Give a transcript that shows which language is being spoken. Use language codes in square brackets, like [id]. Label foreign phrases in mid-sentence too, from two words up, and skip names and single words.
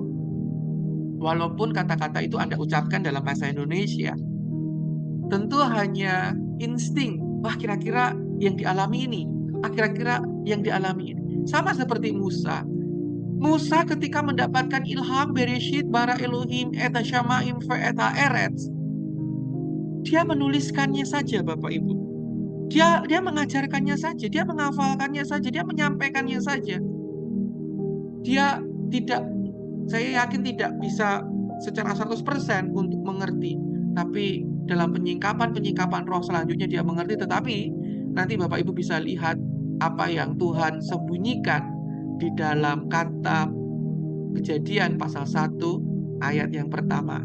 [id] Walaupun kata-kata itu Anda ucapkan dalam bahasa Indonesia. Tentu hanya insting, wah kira-kira yang dialami ini, kira-kira yang dialami ini. Sama seperti Musa. Musa ketika mendapatkan ilham [he] בראשית ברא אלהים את שמים ו את ארץ, [id] dia menuliskannya saja Bapak Ibu. Dia mengajarkannya saja, dia menghafalkannya saja, dia menyampaikannya saja. Dia tidak, saya yakin tidak bisa secara 100% untuk mengerti, tapi dalam penyingkapan roh selanjutnya dia mengerti, tetapi nanti Bapak Ibu bisa lihat apa yang Tuhan sembunyikan di dalam kata Kejadian pasal 1 ayat yang pertama.